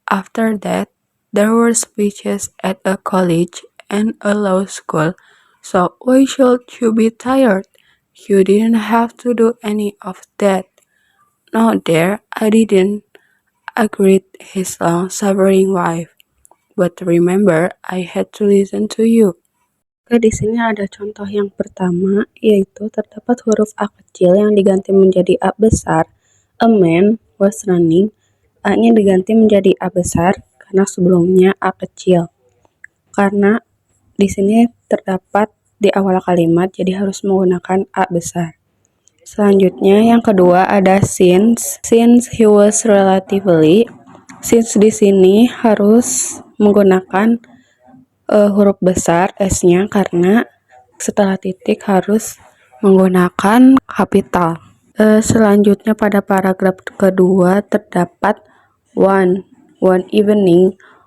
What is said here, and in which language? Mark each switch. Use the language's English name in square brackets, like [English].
[English] After that, there were speeches at a college and a law school. So why should you be tired? You didn't have to do any of that. No, dear, I didn't, agreed his long-suffering wife. But remember, I had to listen to you. [Indonesian] Oke, di sini ada contoh yang pertama, yaitu terdapat huruf A kecil yang diganti menjadi A besar. [English] A man was running. [Indonesian] A-nya diganti menjadi A besar karena sebelumnya A kecil. Karena di sini terdapat di awal kalimat, jadi harus menggunakan A besar. Selanjutnya yang kedua ada since. [English] Since he was relatively. [Indonesian] Since di sini harus menggunakan huruf besar S-nya karena setelah titik harus menggunakan kapital. Selanjutnya pada paragraf kedua terdapat [English] one evening.